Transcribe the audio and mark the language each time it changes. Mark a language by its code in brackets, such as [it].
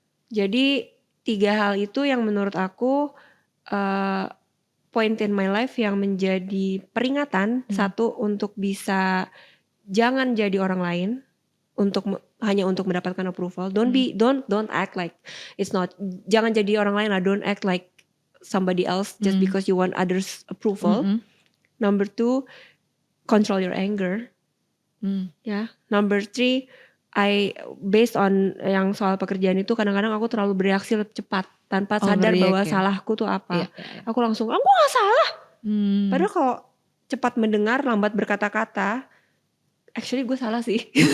[id] Jadi 3 hal itu yang menurut aku [en] point in my life [id] yang menjadi peringatan. Satu, untuk bisa jangan jadi orang lain hanya untuk mendapatkan approval. [en] Don't act like it's not. [id] Jangan jadi orang lain lah. [en] Don't act like somebody else just because you want others approval. Number 2, control your anger. Number 3, based on [id] yang soal pekerjaan itu kadang-kadang aku terlalu bereaksi cepat tanpa sadar bahwa salahku tuh apa. Aku langsung, aku gak salah. Padahal kalau cepat mendengar, lambat berkata-kata, actually gue salah sih.